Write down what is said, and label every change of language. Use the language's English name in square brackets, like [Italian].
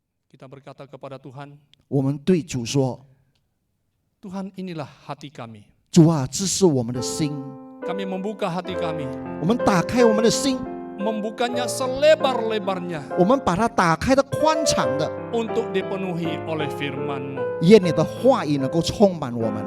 [Indonesian] Kita berkata kepada Tuhan, [Chinese] 我们对主说： [Indonesian] Tuhan, inilah hati kami. [Chinese] 主啊，这是我们的心， [Indonesian] Kami membuka hati kami, [Chinese] 我们打开我们的心， [Indonesian] membukanya selebar-lebarnya [Chinese] 我们把它打开的宽敞的， [Indonesian] untuk dipenuhi oleh firman-Mu. [Chinese] 愿你的话语能够充满我们。